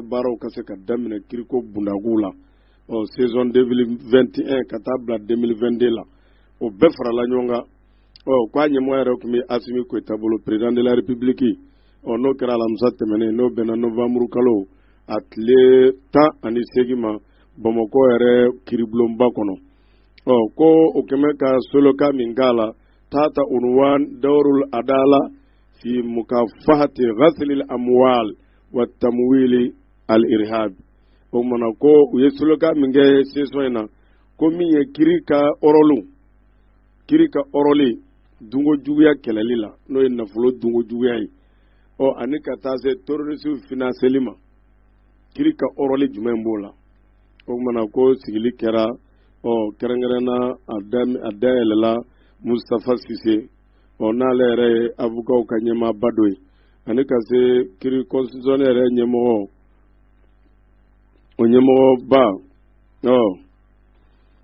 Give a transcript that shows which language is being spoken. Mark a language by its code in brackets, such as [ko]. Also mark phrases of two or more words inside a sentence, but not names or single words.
[bm] baaraw ka se ka daminɛ kiriko bundaguw la saison 2021 ka taa bila 2022 la o bɛɛ farala ɲɔgɔn kan k'a ɲɛmɔgɔ yɛrɛ tun bɛ Asimi Goyita bolo [fr] président de la république [bm] n'o kɛra alamisa tɛmɛnen n'o bɛnna novembre kalo a tile 18 ma Bamakɔ yɛrɛ kiribulonba kɔnɔ ko o kɛmɛ ka soloka min k'a la tata [ar] عنوان دور العدالة في مكافحة غسل الأموال وتمويل الإرهاب [bm] o mana ko u ye soloka min kɛ saison in na ko min ye kiri ka ɔrɔli dungo juguya kɛlɛli la n'o ye nafolo dungo juguya ye ani ka taa se terroriste financeli ma kiri ka ɔrɔli jumɛn b'o la o mana ko sigili kɛra kɛrɛnkɛrɛnna a dayɛlɛla Mustafa Sise n'ale yɛrɛ ye avocat ka ɲɛmaaba dɔ ye ani ka se kiri constitutionnel yɛrɛ ɲɛmɔgɔba